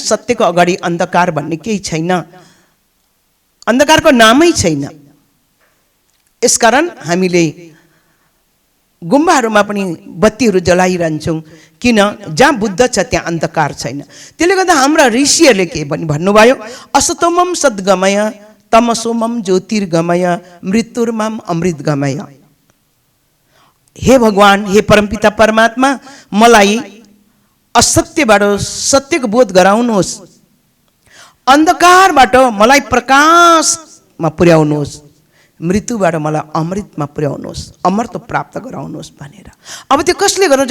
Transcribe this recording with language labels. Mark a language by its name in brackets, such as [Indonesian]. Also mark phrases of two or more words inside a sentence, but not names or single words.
[Nepali] सत्यको अगाडि अन्धकार भन्ने केही छैन, अन्धकारको नामै छैन। यसकारण हामीले गुम्बाहरूमा पनि बत्तीहरू जलाइरहन्छौँ। किन? जहाँ बुद्ध छ त्यहाँ अन्धकार छैन। त्यसले गर्दा हाम्रा ऋषिहरूले के भन्नुभयो? [Sanskrit] असतोमम सद्गमय तमसोमम ज्योतिर्गमय मृत्युर्माम अमृत गमय। [Nepali] हे भगवान, हे परमपिता परमात्मा, मलाई असत्यबाट सत्यको बोध गराउनुहोस्, अन्धकारबाट मलाई प्रकाशमा पुर्याउनुहोस्, मृत्युबाट मलाई अमृतमा पुर्याउनुहोस्, अमरत्व प्राप्त गराउनुहोस् भनेर। अब त्यो कसले गराउँछ?